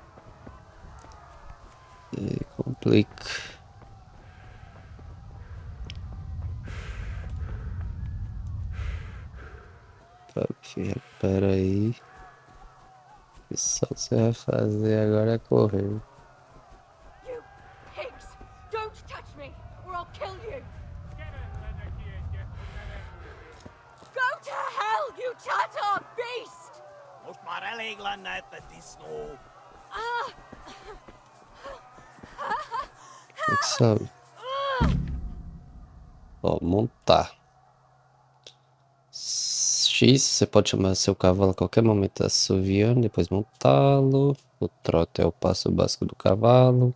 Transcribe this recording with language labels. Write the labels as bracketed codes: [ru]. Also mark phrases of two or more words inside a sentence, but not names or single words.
[pt] E complica. Pera aí. Só que você vai fazer agora é correr. [en] You pigs! Don't touch me, or I'll kill you! Go to hell, you Tatar beast! [hu] Most már elég lenne ebben disznó. [pt] Como é que sabe? Ó, montar. X, você pode chamar seu cavalo a qualquer momento assoviando, depois montá-lo. O trote é o passo básico do cavalo.